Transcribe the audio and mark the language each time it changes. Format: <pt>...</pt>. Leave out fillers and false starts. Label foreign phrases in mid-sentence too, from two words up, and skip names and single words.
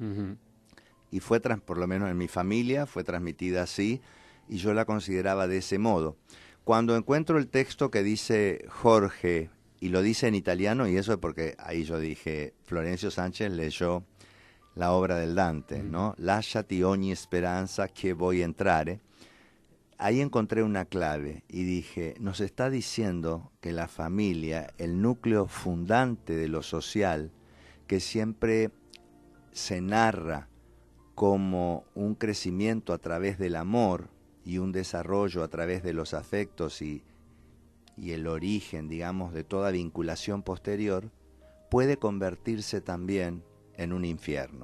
<es>Y fue, por lo menos en mi familia, fue transmitida así, y yo la consideraba de ese modo. Cuando encuentro el texto que dice Jorge, y lo dice en italiano, y eso es porque ahí yo dije, Florencio Sánchez leyó la obra del Dante, ¿no?</es> <it>Lasciati ogni speranza che vuoi entrare.</it> <es>Ahí encontré una clave y dije, nos está diciendo que la familia, el núcleo fundante de lo social, que siempre se narra como un crecimiento a través del amor y un desarrollo a través de los afectos y el origen, digamos, de toda vinculación posterior, puede convertirse también en un infierno.</es>